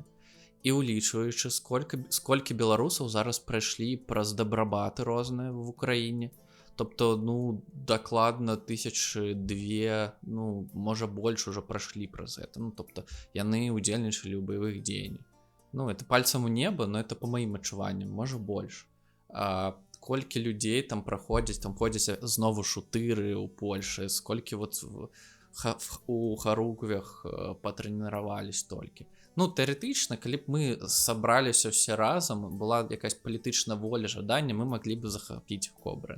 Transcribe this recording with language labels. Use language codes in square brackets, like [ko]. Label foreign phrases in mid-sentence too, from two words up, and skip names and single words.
[be] І улічваючы, сколькі беларусаў зараз прайшлі праз дабрабаты розныя в Украіне, тобто, ну, дакладна 1002, ну, можа больш ужо прайшлі праз гэта, ну, тобто яны удзельнічалі ў баявых дзеяннях. [ru] Ну, это пальцам у неба, но это [be] по маім адчуванням, можа больш. Колькі людзей там праходзяць, там ходзяць знову шутыры ў Польшы, сколькі вот у Харуквях патрэніравались толькі. Ну, тэарэтычна, калі б мы сабраліся ўсе разам, была якась палітычная воля, жаданне, мы маглі бы захапіць Кобрын.